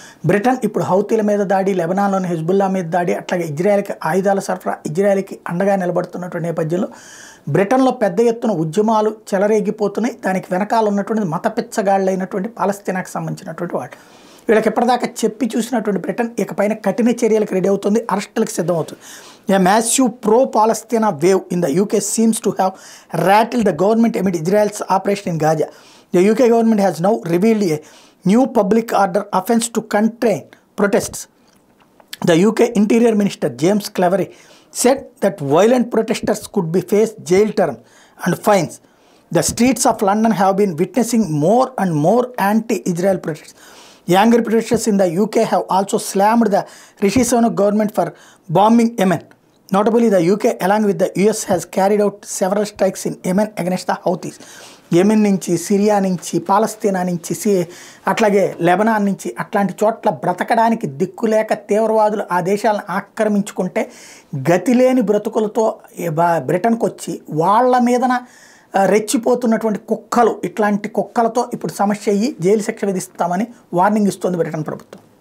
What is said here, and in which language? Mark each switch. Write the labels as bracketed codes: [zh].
[te] Britain ఇప్పుడు హౌతీల మీద దాడి, లెబనాన్లోని హెజ్బుల్లా మీద దాడి, అట్లాగే ఇజ్రాయెల్కి ఆయుధాల సరఫరా, ఇజ్రాయెల్కి అండగా నిలబడుతున్నటువంటి నేపథ్యంలో బ్రిటన్లో పెద్ద ఎత్తున ఉద్యమాలు చెలరేగిపోతున్నాయి. దానికి వెనకాల ఉన్నటువంటి మత పిచ్చగాళ్ళైనటువంటి పాలస్తీనాకు సంబంధించినటువంటి వాళ్ళు. వీళ్ళకి ఎప్పటిదాకా చెప్పి చూసినటువంటి బ్రిటన్ ఇకపైన కఠిన చర్యలకు రెడీ అవుతుంది, అరెస్టులకు సిద్ధమవుతుంది. [en] A massive pro-Palestina wave in the UK seems to have rattled the government amid Israel's operation in Gaza. The UK government has now revealed a new public order offence to contain protests. The UK Interior Minister James Cleverly said that violent protesters could be faced jail term and fines. The streets of London have been witnessing more and more anti-Israel protests. Angry protesters in the UK have also slammed the Rishi Sunak government for bombing Yemen. Notably, the UK, along with the US, has carried out several strikes in Yemen against the Houthis. [te] Yemen నుంచి, Syria నుంచి, పాలస్తీనా నుంచి, అట్లాగే Lebanon నుంచి అట్లాంటి చోట్ల బ్రతకడానికి దిక్కులేక తీవ్రవాదులు ఆ దేశాలను ఆక్రమించుకుంటే గతిలేని బ్రతుకులతో బ్రిటన్కి వచ్చి వాళ్ళ మీదన రెచ్చిపోతున్నటువంటి కుక్కలు, ఇట్లాంటి కుక్కలతో ఇప్పుడు సమస్య అయ్యి జైలు శిక్ష విధిస్తామని వార్నింగ్ ఇస్తోంది బ్రిటన్ ప్రభుత్వం.